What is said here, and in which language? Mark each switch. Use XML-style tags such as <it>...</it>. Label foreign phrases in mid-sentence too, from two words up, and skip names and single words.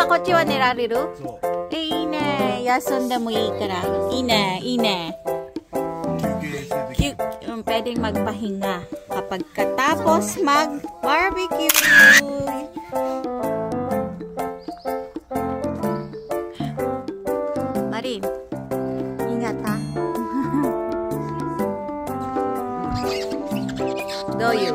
<ja>日は寝られる？そう。いいね。休んでもいいから。いいね、いいね。</ja> <tl>Pwedeng magpahinga kapag katapos mag-barbecue. Marin, ingat ha. Doyu.</tl>